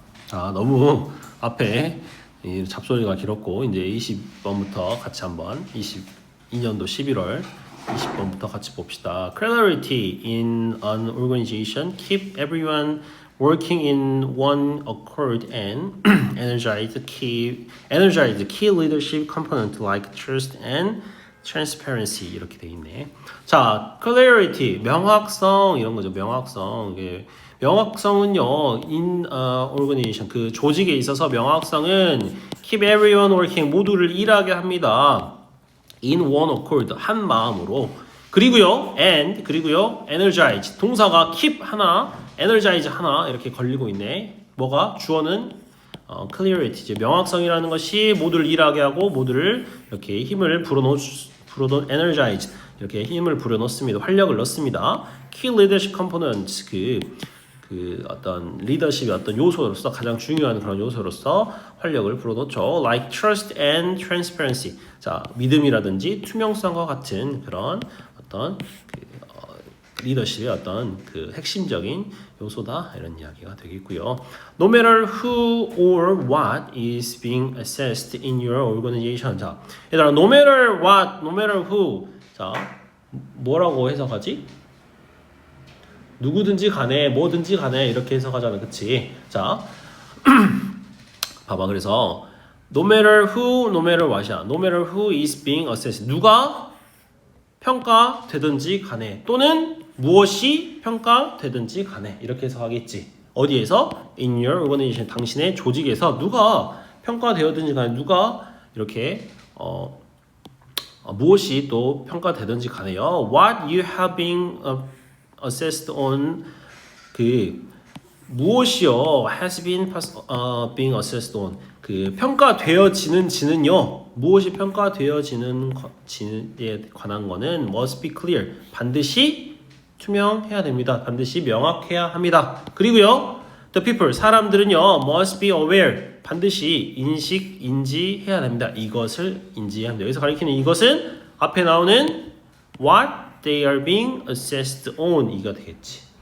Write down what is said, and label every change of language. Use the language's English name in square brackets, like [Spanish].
[Korean] 너무 앞에 이 잡소리가 길었고 이제 20번부터 같이 한번 22년도 11월 20번부터 같이 봅시다. [English] Clarity in an organization. Keep everyone working in one accord and energize the key leadership component like trust and transparency [Korean] 이렇게 돼 있네. 자, clarity 명확성 이런 거죠. 명확성. 이게 명확성은요, [English] in organization [Korean] 그 조직에 있어서 명확성은 [English] keep everyone working [Korean] 모두를 일하게 합니다. [English] in one accord [Korean] 한 마음으로. 그리고요 energize 동사가 keep 하나, energize 하나 이렇게 걸리고 있네. 뭐가 주어는 clarity 이제 명확성이라는 것이 모두를 일하게 하고 모두를 이렇게 힘을 energize 이렇게 힘을 불어넣습니다. 활력을 넣습니다. [English] key leadership components [Korean] 그 어떤 리더십의 어떤 요소로서 가장 중요한 그런 요소로서 활력을 불어넣죠. [English] Like trust and transparency. [Korean] 자, 믿음이라든지 투명성과 같은 그런 어떤 리더십의 어떤 그 핵심적인 요소다 이런 이야기가 되겠고요. [English] No matter who or what is being assessed in your organization. [Korean] 자, 얘들아, [English] no matter what, no matter who. [Korean] 자, 뭐라고 해석하지? 누구든지 간에 뭐든지 간에 이렇게 해석하잖아, 그치? 자, 봐봐. 그래서 [English] no matter who, no matter what이야. No matter who is being assessed. [Korean] 누가 평가되든지 간에 또는 무엇이 평가되든지 간에 이렇게 해석하겠지. 어디에서? [English] In your organization. [Korean] 당신의 조직에서 누가 평가되었든지 간에 누가 이렇게 무엇이 또 평가되든지 간에요. [English] What you have been assessed on [Korean] 그 무엇이요 [English] has been being assessed on [Korean] 그 평가되어지는지는요 무엇이 평가되어지는 지에 관한 거는 [English] must be clear [Korean] 반드시 투명해야 됩니다. 반드시 명확해야 합니다. 그리고요 [English] the people [Korean] 사람들은요 [English] must be aware [Korean] 반드시 인지해야 됩니다. 이것을 인지해야 합니다. 여기서 가리키는 이것은 앞에 나오는 [English] what they are being assessed on [Korean] 이가 되겠지.